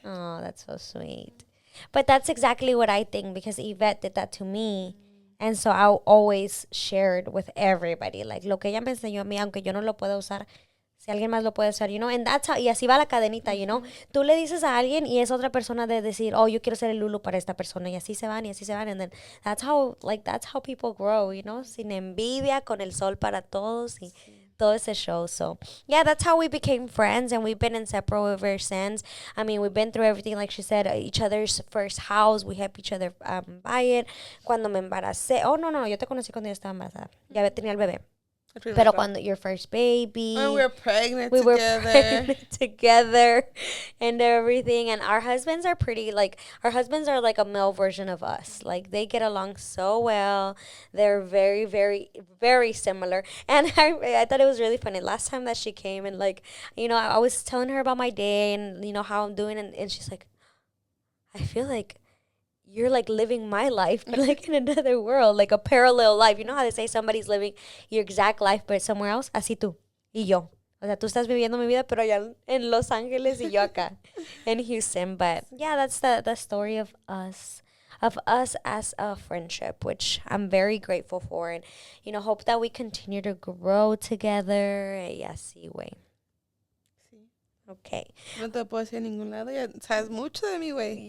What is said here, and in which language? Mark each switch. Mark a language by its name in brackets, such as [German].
[English] Oh, that's so sweet. But that's exactly what I think, because Yvette did that to me. And so I always shared with everybody, like, [Spanish] lo que ella me enseñó a mí, aunque yo no lo pueda usar, si alguien más lo puede usar, [English] you know, and that's how, [Spanish] y así va la cadenita, you know. Tú le dices a alguien y es otra persona de decir, oh, yo quiero ser el Lulu para esta persona, y así se van, [English] and then that's how people grow, you know, [Spanish] sin envidia, con el sol para todos, y todo ese show. [English] So, yeah, that's how we became friends, and we've been inseparable ever since. I mean, we've been through everything, like she said, each other's first house, we helped each other buy it. [Spanish] Cuando me embaracé, oh, no, yo te conocí cuando yo estaba embarazada, ya tenía el bebé. Pero cuando [English] your first baby, and we were pregnant we together. were pregnant together and everything. And our husbands are like a male version of us. Like, they get along so well. They're very, very, very similar. And I thought it was really funny. Last time that she came and, like, you know, I was telling her about my day and, you know, how I'm doing. And she's like, I feel like you're like living my life, but like in another world, like a parallel life. You know how they say somebody's living your exact life, but somewhere else? [Spanish] Así tú y yo. O sea, tú estás viviendo mi vida, pero allá en Los Ángeles y yo acá in Houston. [English] But yeah, that's the story of us as a friendship, which I'm very grateful for. And, you know, hope that we continue to grow together. [Spanish] Y así, güey. Okay. No te puedo decir a ningún lado. Ya sabes mucho de mí, güey.